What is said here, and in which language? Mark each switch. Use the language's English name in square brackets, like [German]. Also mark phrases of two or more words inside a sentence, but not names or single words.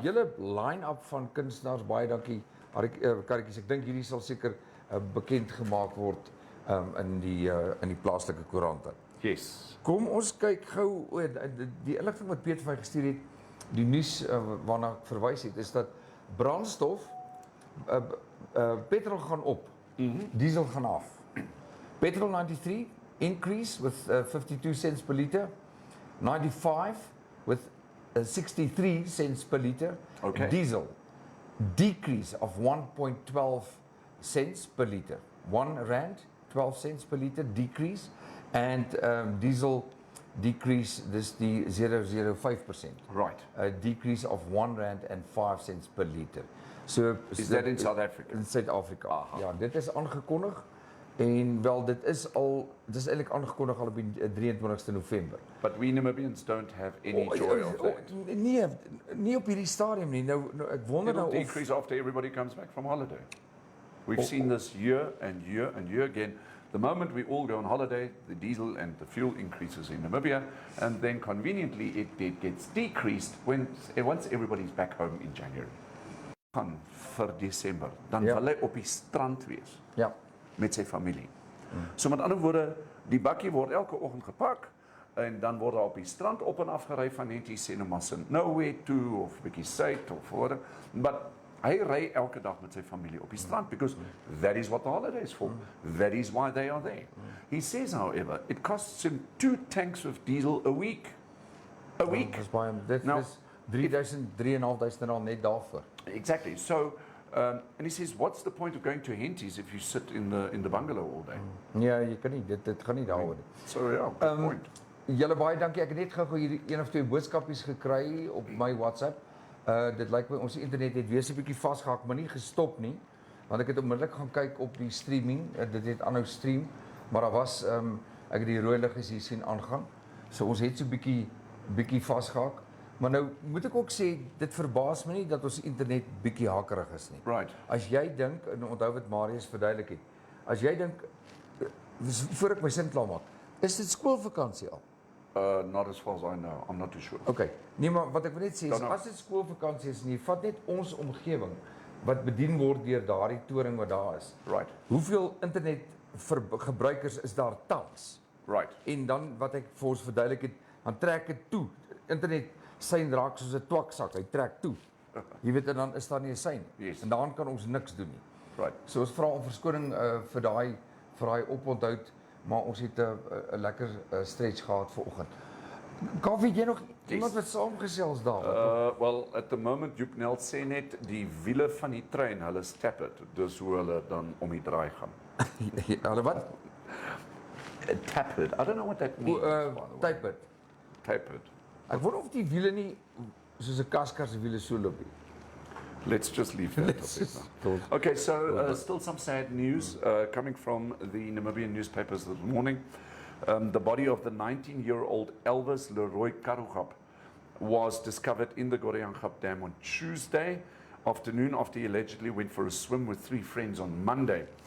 [Afrikaans] hele line-up van kunstenaars, baie dankie. Karretjies, ek dink hierdie sal seker bekend gemaak word in die plaaslike koerante. [English] Yes. [Afrikaans] Kom ons kyk gou die inligting wat Piet vir my gestuur het, die nuus waarna ek verwys het, is dat brandstof petrol gaan op, diesel gaan af. [English] Petrol 93 increase with 52 cents per litre. 95 with 63 cents per litre. Okay. Diesel decrease of 1.12 cents per litre. 1 rand 12 cents per litre decrease, and diesel decrease, [Afrikaans] dis die 0.05%. [English] Right. A decrease of 1 rand and 5 cents per litre. So Is that in South Africa? [Afrikaans] in Suid-Afrika. Aha. Ja, dit is aangekondig en wel dit is eintlik aangekondig al op die 23ste November. [English] But we Namibians don't have any joy of that. [Afrikaans] Nee op hierdie stadium nie. Nou ek wonder [English] It'll [Afrikaans] nou of [English] decrease after everybody comes back from holiday. We've seen this year and year and year again. The moment we all go on holiday, the diesel and the fuel increases in Namibia, and then conveniently it gets decreased once everybody's back home in January. [Afrikaans] Gaan vir Desember, dan Ja. wil hy op die strand wees ja. met sy familie. So met ander woorde, die bakkie word elke oggend gepak en dan word daar op die strand op en af gery van net hier sê nou maar St. Nowhere toe of bietjie Suid of whatever. But hy ry elke dag met sy familie op die strand [English] because that is what the holiday is for. That is why they are there. He says, however, it costs him 2 tanks of diesel a week. A week. [Afrikaans] Dis baie dit Nou- is 3.500 rand net daarvoor. [English] Exactly. So, and he says, what's the point of going to Henties if you sit in the bungalow all day? [Afrikaans] Ja, jy kan nie dit gaan nie daaroor nie. [English] So yeah, good point. [Afrikaans] Julle baie dankie. Ek het net gou hier een of twee boodskapies gekry op my WhatsApp. Dit lyk my ons internet het weer so 'n bietjie vasgehak, maar nie gestop nie. Want ek het onmiddellik gaan kyk op die streaming. Dit het aanhou stream, maar daar was ek het die rooi liggies hier sien aangaan. So ons het so 'n bietjie vasgehak. Maar nou moet ek ook sê dit verbaas my nie dat ons internet bietjie hakerig is nie. [English] Right. [Afrikaans] As jy dink, en onthou wat Marius verduidelik het. As jy dink voor ek my sin klaar maak, is dit skoolvakansie al? [English] Not as far as I know. I'm not too sure. Okay. [Afrikaans] Nee, maar wat ek wil net sê is Dan nou. as dit skoolvakansie is en jy vat net ons omgewing wat bedien word deur daardie toring wat daar is. [English] Right. [Afrikaans] Hoeveel internet gebruikers is daar tans? [English] Right. [Afrikaans] En dan wat ek vir ons verduidelik het, dan trek dit toe. Internet sein raak soos 'n twaksak, hy trek toe. Jy weet en dan is daar nie 'n sein nie. [English] Yes. [Afrikaans] En daarin kan ons niks doen nie. [English] Right. [Afrikaans] So ons vra om verskoning vir daai oponthoud, maar ons het 'n lekker stretch gehad vanoggend. Kaufeee, jy nog iemand wat saamgesels daar? [English] Well, at the moment, [Afrikaans] Joep Nel sê net die wiele van die trein, hulle stap het. Dus hoe hulle dan om die draai gaan. Hulle wat? [English] Tapered. I don't know what that means. by the way. Tapered. Tapered. [Afrikaans] Ek wonder of die wiele nie soos 'n kaskar se wiele so loop nie. [English] Let's just leave that. Let's just talk. Okay, so still some sad news coming from the Namibian newspapers this morning. The body of the 19-year-old Elvis Leroy Karughap was discovered in the Goriangap Dam on Tuesday afternoon after he allegedly went for a swim with 3 friends on Monday.